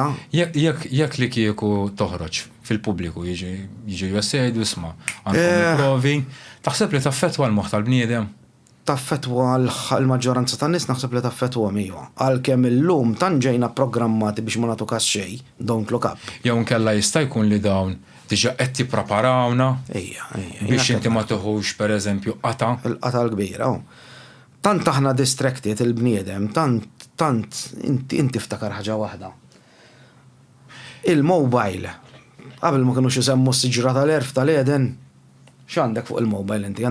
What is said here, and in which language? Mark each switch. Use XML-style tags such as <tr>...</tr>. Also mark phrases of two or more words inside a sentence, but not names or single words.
<mt>Jekk li kieku toħroġ fil-pubbliku jiġi jgħidu isma' għandhom provi, taħseb li taffettwa l-moħħ tal-bniedem? Taffettwa l-maġġoranza tan-nies naħseb li taffettwa miegħu. Għalkemm illum tant ġejna programmati biex ma nagħtu każ xejn,</mt> <en>don't look up.</en> <mt>Jew nkella jista' jkun li dawn diġà qed jippreparawna biex inti ma toħux pereżempju qata. Il-qata l-kbira. Tant aħna distracted il-bniedem, tant inti ftakar ħaġa waħda. Il-mobile, qabel ma kinux isemmu s-siġra tal-erf tal-Eden, x'għandek fuq il-mobile inti?</mt>